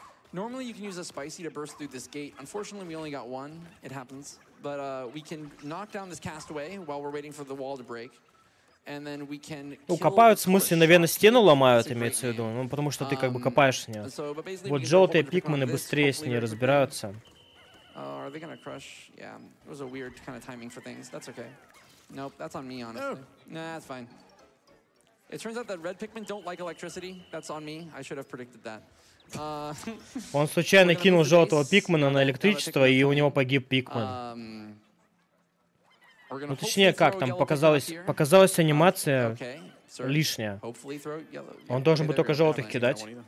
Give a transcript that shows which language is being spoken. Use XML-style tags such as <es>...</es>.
<en>Normally you can use a spicy to burst through this gate. Unfortunately, we only got one. It happens. But we can knock down this castaway while we're waiting for the wall to break. And then we can</en> <ru>ну, копают, в смысле, наверное, стену ломают, имеется в виду. Ну, потому что ты как бы копаешь с нее. Вот желтые пикмены быстрее с ней разбираются.</ru> <en>Are they gonna crush? Yeah, it was a weird kind of timing for things. That's okay. Nope, that's on me, honestly. Nah, that's fine. It turns out that red Pikmin don't like electricity. That's on me. I should have predicted that.</en> <ru>Он случайно кинул желтого пикмена на электричество, и у него погиб пикмен. Ну, точнее, как там показалась анимация лишняя. Он должен был только желтых кидать.</ru>